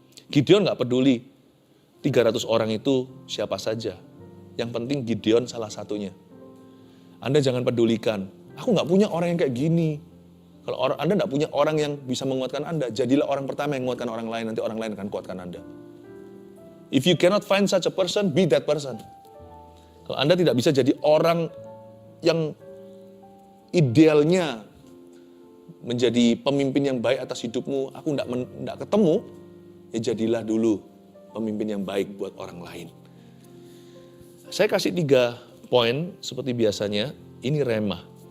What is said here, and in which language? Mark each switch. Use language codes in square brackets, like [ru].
[id] Gideon gak peduli 300 orang itu siapa saja. Yang penting Gideon salah satunya. Anda jangan pedulikan, aku gak punya orang yang kayak gini. Kalau Anda tidak punya orang yang bisa menguatkan Anda, jadilah orang pertama yang menguatkan orang lain, nanti orang lain akan kuatkan Anda. [en] If you cannot find such a person, be that person. [id] Kalau Anda tidak bisa jadi orang yang idealnya menjadi pemimpin yang baik atas hidupmu, aku tidak ketemu, ya jadilah dulu pemimpin yang baik buat orang lain. Saya kasih 3 poin seperti biasanya, ini rema.